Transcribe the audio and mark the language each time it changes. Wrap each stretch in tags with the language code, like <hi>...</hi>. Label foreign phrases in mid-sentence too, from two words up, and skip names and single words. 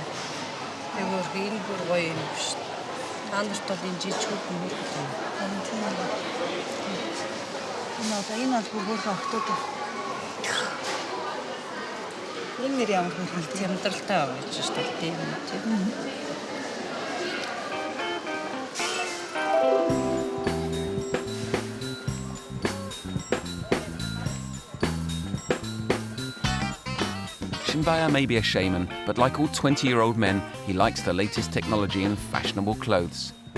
<mn>Айгуур энэ бүр гоё юм шүү дээ. Та нарт бол энэ жижиг хүн юм. Харин тийм үү. Энэ бол хөөрхөн охтууд. Энэ нэр ямар хөөрхөн амьдралтай байж шүү дээ тийм үү.</mn> <en>Chinbayar may be a shaman, but like all 20-year-old men, he likes the latest technology and fashionable clothes.</en>